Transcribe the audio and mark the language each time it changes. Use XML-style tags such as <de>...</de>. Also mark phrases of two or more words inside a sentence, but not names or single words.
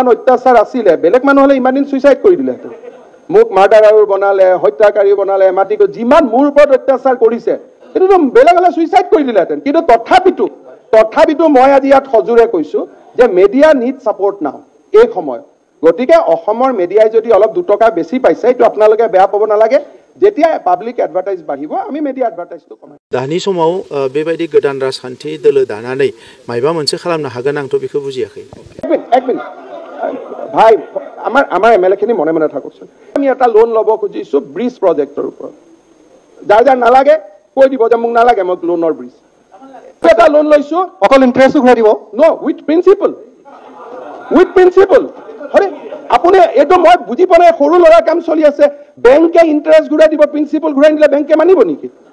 <as>অত্যাচাৰ আছিলে বেলেগ মানুহ হ'লে ইমান দিন ছুইচাইড কৰি দিলেহেঁতেন মোক মাৰ্ডাৰাৰো বনালে হত্যাকাৰী বনালে মাটি যিমান মোৰ ওপৰত অত্যাচাৰ কৰিছে সেইটোতো বেলেগ হ'লে ছুইচাইড কৰি দিলেহেঁতেন কিন্তু তথাপিতো মই আজি ইয়াত সজোৰে কৈছো যে</as> <en>media need support now</en> <as>এই সময়ত গতিকে অসমৰ মিডিয়াই যদি অলপ 2 টকা বেছি পাইছে এইটো আপোনালোকে বেয়া পাব নালাগে যেতিয়া</as> <en>public advertise</en> <as>বাঢ়িব আমি মিডিয়া এডভাৰটাইজটো কমাই</as> <brx>दानि समाव बेबायदि गोदान राजखान्थि दोलो दानानै मायबा मोनसे खालामनो हागोन आंथ' बेखौ बुजियाखै</brx> <as>এক মিনিট ভাই আমাৰ এমএলএ খিনি মনে মনে থাককচোন আমি এটা লোন ল'ব খুজিছো ব্ৰিজ প্ৰজেক্টৰ ওপৰত যাৰ নালাগে কৈ দিব যে মোক নালাগে মোক লোনৰ ব্ৰিজ এটা লোন লৈছো অকল ইন্টাৰেষ্টটো ঘূৰাই দিব</as> <en>no with principle</en> <as>হৰে আপুনি এইটো মই বুজি পোৱা নাই সৰু ল'ৰা কাম চলি আছে বেংকে ইন্টাৰেষ্ট ঘূৰাই দিব প্ৰিন্সিপল ঘূৰাই দিলে বেংকে মানিব নেকি</as>